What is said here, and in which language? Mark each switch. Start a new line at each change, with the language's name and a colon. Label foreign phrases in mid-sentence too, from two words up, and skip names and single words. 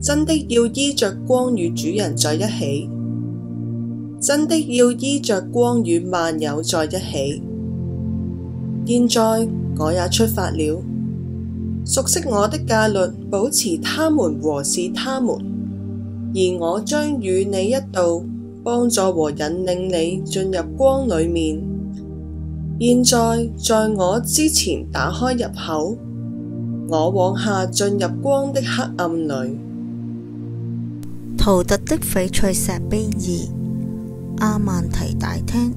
Chinese: 真的要依着光與主人在一起，真的要依着光與萬有在一起。現在我也出發了，熟悉我的戒律，保持他們和是他們，而我將與你一道，幫助和引領你進入光裡面。現在在我之前打開入口，我往下進入光的黑暗裡。圖特的翡翠石碑2，阿曼提大廳。